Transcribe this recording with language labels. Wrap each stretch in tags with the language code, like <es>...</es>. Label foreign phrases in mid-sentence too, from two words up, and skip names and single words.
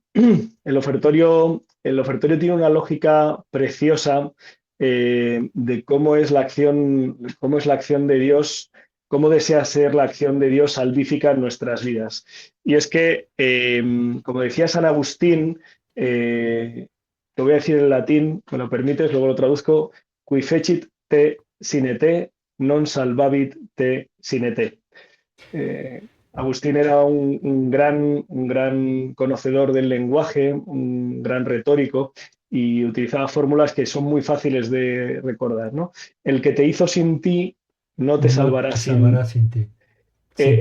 <es>El ofertorio tiene una lógica preciosa de cómo es la acción de Dios, cómo desea ser la acción de Dios salvífica en nuestras vidas. Y es que, como decía San Agustín, lo voy a decir en latín, me lo permites, luego lo traduzco,</es> <la>qui fecit te sine te, non salvavit te sine te.</la> <es>Agustín era un gran conocedor del lenguaje, un gran retórico y utilizaba fórmulas que son muy fáciles de recordar, ¿no? El que te hizo sin ti no te No salvará te salvará sin. sin ti. Sin</es>